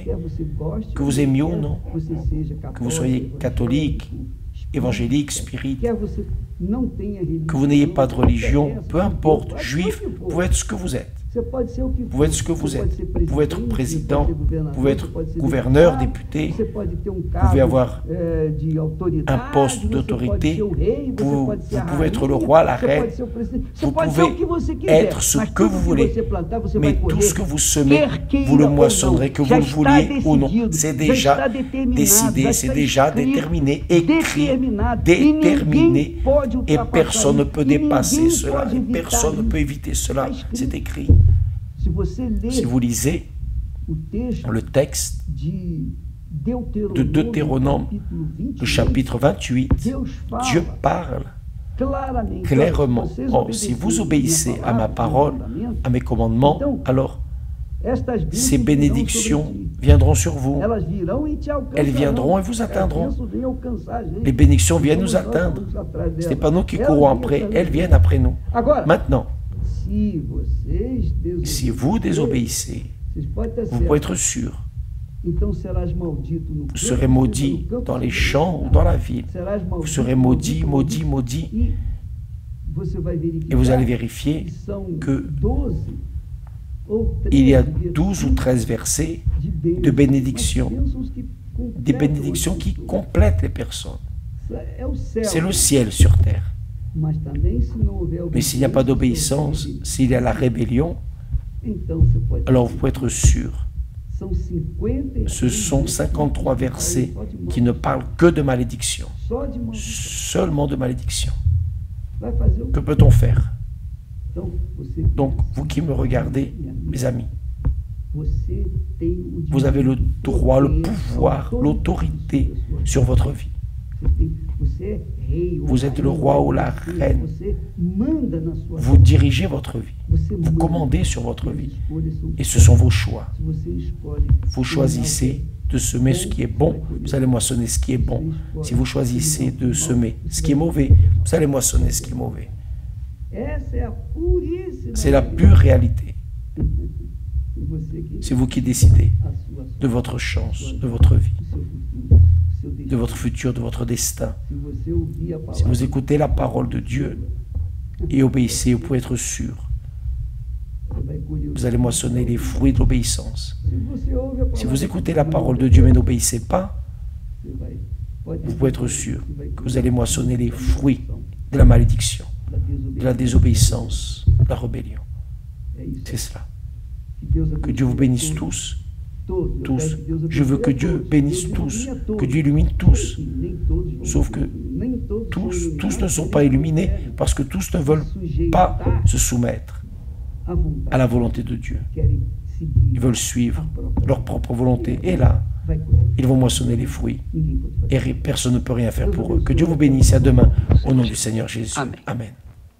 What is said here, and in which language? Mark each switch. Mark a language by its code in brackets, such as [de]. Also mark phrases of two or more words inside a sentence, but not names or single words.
[pt] quer você goste, [fr] Que vous aimiez ou non, [pt] você seja [fr] que vous soyez catholique, évangélique, spirit, [pt] quer você não tenha religião, [fr] que vous n'ayez pas de religion, peu importe, [pt] pode ser [fr] juif, [pt] o que [fr] vous [pt] for. [fr] pouvez être ce que vous êtes. [pt] Você pode ser o que [fr] Vous pouvez être ce que [pt] for. [fr] vous [pt] Você pode [fr] êtes. [pt] ser [fr] Vous pouvez être [pt] presidente, [fr] président, [pt] você pode ser [fr] vous [pt] governador, [fr] pouvez être [pt] você pode ser [fr] gouverneur, [pt] deputado, [fr] député, [pt] você pode ter [fr] pouvez [pt] cargo, [fr] avoir [pt] de autoridade, [fr] un poste [pt] você [fr] d'autorité, [pt] pode ser o rei, você [fr] vous [pt] pode ser a [fr] pouvez être [pt] rainha, [fr] le roi, la [pt] você [fr] reine, [pt] pode ser o presidente, você [fr] vous [pt] pode ser o que [fr] pouvez [pt] você quiser, [fr] être ce [pt] mas [fr] que [pt] tudo [fr] vous voulez. [pt] você plantar, você [fr] Mais [pt] vai [fr] tout [pt] colher, [fr] ce que vous semez, [pt] quer queira [fr] vous le [pt] ou não, [fr] moissonnerez, que vous [pt] já [fr] le [pt] está [fr] vouliez ou non. [pt] decidido, [fr] C'est [pt] já [fr] déjà [pt] está determinado, [fr] décidé, [pt] já [fr] c'est [pt] está [fr] déjà [pt] escrito, [fr] déterminé, écrit, [pt] determinado, e [fr] déterminé, [pt] ninguém pode [fr] et [pt] ultrapassar [fr] personne ne [pt] isso, [fr] peut [pt] e ninguém [fr] dépasser cela, [pt] pode [fr] et [pt] evitar [fr] personne ne [pt] isso. [fr] peut éviter cela. [pt] Está [fr] C'est [pt] escrito. [fr] écrit. [pt] Se você ler [fr] Si vous lisez [pt] o texto [fr] le texte [pt] de [fr] de Deutéronome, [pt] capítulo 28, [fr] le chapitre 28, [pt] Deus fala [fr] Dieu parle [pt] claramente, [fr] clairement. [pt] vocês [fr] Oh, si vous obéissez à ma parole, à mes commandements, alors [pt] estas bênçãos [fr] ces [pt] virão [fr] bénédictions [pt] sobre ti. [fr] viendront sur vous. [pt] Elas virão e te alcançarão. [fr] Elles viendront et vous [pt] As [fr] atteindront. [pt] bênçãos vêm alcançar a gente. [fr] Les bénédictions viennent nous [pt] Somos nós [fr] atteindre. [pt] que vamos atrás [fr] Ce n'est [pt] delas. [fr] pas nous qui [pt] Elas [fr] courons [pt] vêm [fr] après, [pt] atrás [fr] elles [pt] de [fr] viennent [pt] nós. [fr] après nous. [pt] Agora, [fr] Maintenant, [pt] se vocês [fr] si vous désobéissez, [pt] vocês podem ter [fr] vous [pt] certo. [fr] pouvez être sûr, [pt] Então serás maldito no [fr] vous [pt] campo, [fr] serez maudit [pt] no campo [fr] dans les [pt] serás [fr] champs ou [pt] maldito. [fr] dans la ville. [pt] Serás [fr] Vous [pt] maldito, [fr] serez maudit, maudit, [pt] maldito. [fr] maudit. [pt] E você vai verificar [fr] Et vous allez vérifier [pt] que são [fr] que [pt] 12 ou 13 [fr] il y a [pt] versículos [fr] 12 ou 13 versets [pt] de [fr] de bénédictions, [pt] bênçãos que [fr] des [pt] completam [fr] bénédictions [pt] as [fr] qui [pt] pessoas. [fr] complètent les personnes. [pt] É o céu. [fr] C'est le ciel sur terre. [pt] Mas também, se não houver [fr] Mais s'il n'y a pas d'obéissance, s'il y a la rébellion, [pt] então você pode [fr] alors vous pouvez être sûr. [pt] São 50, [fr] Ce sont 53 versets qui ne parlent que de malédiction, [pt] só de maldição. [fr] seulement de malédiction. [pt] Vai fazer o [fr] Que peut-on faire? [pt] Então, você, [fr] Donc, vous qui me regardez, mes amis, [pt] você tem o [fr] vous avez le [pt] direito, [fr] droit, le [pt] poder, [fr] pouvoir, l'autorité sur votre vie. [pt] Você é rei ou [fr] Vous êtes le [pt] rainha, [fr] roi ou la [pt] você- [fr] reine. [pt] Você manda na sua [fr] Vous dirigez votre vie, [pt] Você [fr] vous [pt] manda. [fr] commandez sur votre [pt] As [fr] vie, [pt] escolhas são- [fr] et ce sont vos choix. [pt] Se você escolhe [fr] Vous choisissez de semer ce qui est bon, vous allez moissonner ce qui est bon. Si vous choisissez de semer ce qui est mauvais, vous allez moissonner ce qui est mauvais. [pt] essa é a puríssima [fr] C'est la [pt] realidade. [fr] pure réalité. [pt] Você que [fr] C'est vous qui décidez [pt] a sua [fr] de votre chance, de votre vie, [pt] o seu futuro, o seu [fr] de [pt] destino. [fr] votre futur, de votre destin. [pt] Se você ouvir a [fr] Si [pt] palavra, [fr] vous écoutez la parole de Dieu et obéissez, vous pouvez être sûr, [pt] você vai colher o [fr] vous allez moissonner les fruits de l'obéissance. [pt] Se você ouve a [fr] Si [pt] palavra, [fr] vous écoutez la parole de Dieu mais n'obéissez pas, [pt] você vai- pode [fr] vous pouvez être sûr [pt] você vai [fr] que vous allez moissonner les fruits de la malédiction, de la désobéissance, de la rébellion. [pt] É isso. [fr] C'est cela. [pt] Que Deus [fr] Que Dieu vous [pt] abençoe [fr] bénisse [pt] todos, [fr] tous, [pt] todos. Eu [fr] tous. [pt] peço que Deus [fr] Je veux [pt] abençoe [fr] que [pt] a [fr] Dieu [pt] todos. [fr] bénisse [pt] Deus [fr] tous, [pt] illumine a todos. [fr] que Dieu illumine tous. [pt] Nem todos vão [fr] Sauf [pt] ser [fr] que [pt] iluminados, nem todos são [fr] Tous [pt] iluminados, [fr] ne sont [pt] nem [fr] pas [pt] todos [fr] illuminés [pt] querem [fr] parce que tous ne veulent [pt] sujeitar [fr] pas se soumettre [pt] à vontade. [fr] à la volonté de Dieu. [pt] Querem seguir [fr] Ils veulent suivre leur propre volonté. Et là, [pt] vai colher. [fr] ils vont moissonner les fruits. [pt] Ninguém pode fazer. [fr] Et personne ne peut rien faire pour eux. Que Dieu vous bénisse. À demain, au nom du Seigneur Jésus. Amen. Amen.